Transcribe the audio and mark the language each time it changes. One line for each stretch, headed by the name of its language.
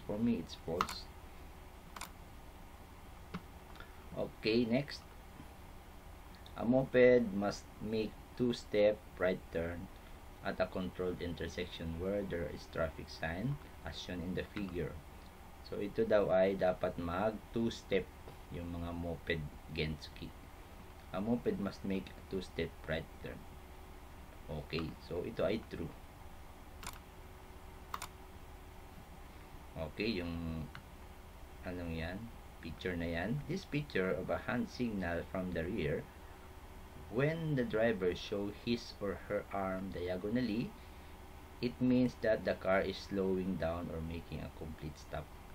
English: For me, it's false. Okay, next. A moped must make two-step right turn at a controlled intersection where there is traffic sign as shown in the figure.
Filipino: So, ito daw ay dapat mag two-step yung mga moped gensuki.
English: A moped must make a two-step right turn. Okay, so
Filipino: ito ay
English: true.
Filipino: Okay, yung anong yan? Picture na yan.
English: This picture of a hand signal from the rear, when the driver show his or her arm diagonally, it means that the car is slowing down or making a complete stop.